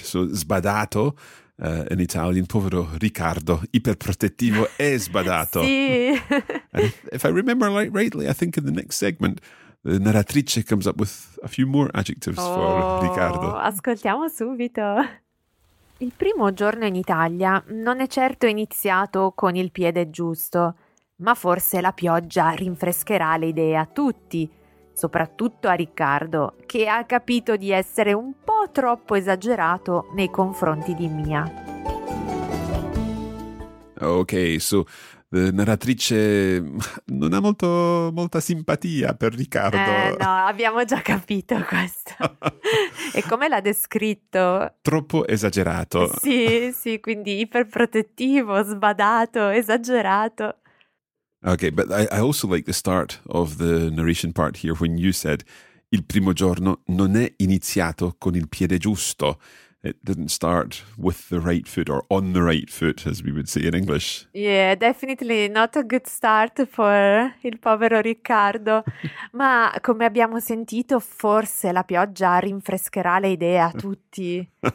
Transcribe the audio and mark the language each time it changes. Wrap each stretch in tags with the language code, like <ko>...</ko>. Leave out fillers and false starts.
<it>So sbadato, in Italian, povero Riccardo, iperprotettivo e sbadato. Sì.</it> <en>If I remember rightly, I think in the next segment, the narratrice comes up with a few more adjectives for Riccardo.</en> <it>Ascoltiamo subito. Il primo giorno in Italia non è certo iniziato con il piede giusto, ma forse la pioggia rinfrescherà le idee a tutti. Soprattutto a Riccardo, che ha capito di essere un po' troppo esagerato nei confronti di Mia. Ok, so, la narratrice non ha molta simpatia per Riccardo. No, abbiamo già capito questo. E come l'ha descritto? Troppo esagerato. Sì, sì, quindi iperprotettivo, sbadato, esagerato.</it> <en>Okay, but I also like the start of the narration part here when you said</en> <it>il primo giorno non è iniziato con il piede giusto.</it> <en>It didn't start with the right foot or on the right foot, as we would say in English. Yeah, definitely not a good start for</en> <it>il povero</it> <en>Riccardo.</en> <it>Ma come abbiamo sentito, forse la pioggia rinfrescherà le idee a tutti.</it>